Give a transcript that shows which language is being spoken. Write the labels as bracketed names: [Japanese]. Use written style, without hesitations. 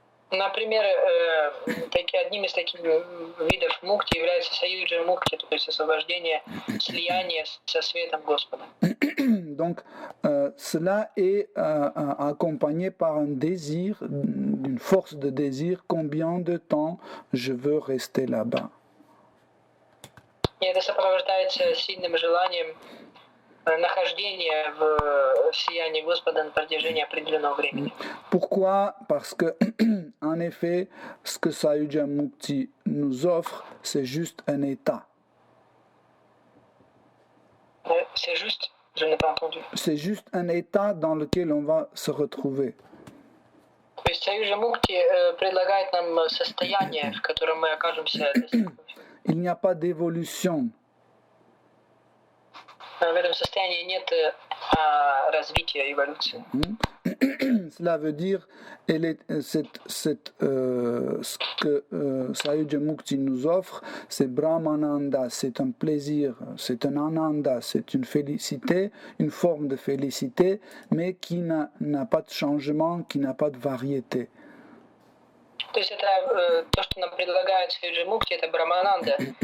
[Russian] Например, одним из таких видов мукти является саюджа мукти, то есть освобождение, слияние со светом Господа. [French] Donc, cela est accompagné par un désir, une force de désir, combien de temps je veux rester là-bas. [Russian] И это сопровождается сильным желанием нахождения в сиянии Господа на протяжении определенного времени. [French] Pourquoi? Parce que, en effet, ce que Sayujya Mukti nous offre, c'est juste un état. C'est juste, je n'ai pas entendu. C'est juste un état dans lequel on va se retrouver. [Russian] То есть Sayujya Mukti предлагает нам состояние, в котором мы окажемся. [French] Il n'y a pas d'évolution. [Russian] В этом состоянии нет развития, эволюции. [French] Cela veut dire ce que Sayujya Mukti nous offre, c'est Brahmananda, c'est un plaisir, c'est un ananda, c'est une félicité, une forme de félicité, mais qui n'a pas de changement, qui n'a pas de variété. [Russian] То есть это то, что нам предлагает Sayujya Mukti, это Брахмананда,